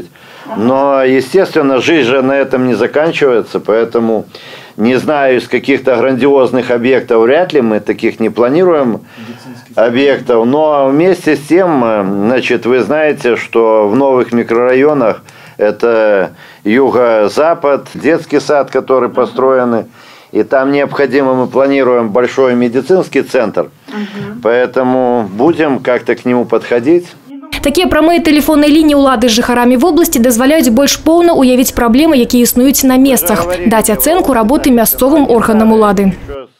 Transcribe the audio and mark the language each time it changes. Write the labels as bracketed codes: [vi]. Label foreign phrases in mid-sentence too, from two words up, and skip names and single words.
[ru] Но, естественно, жизнь же на этом не заканчивается, поэтому не знаю, из каких-то грандиозных объектов вряд ли мы таких не планируем объектов, но вместе с тем, значит, вы знаете, что в новых микрорайонах это юго-запад, детский сад, который построен, и там необходимо, мы планируем большой медицинский центр, поэтому будем как-то к нему подходить. [be] Такія прамыя тэлефонныя лініі ўлады з жыхарамі вобласці дазваляюць больш поўна уявіць праблемы, якія існуюць на месцах, даць ацэнку работы мясцовым органам улады.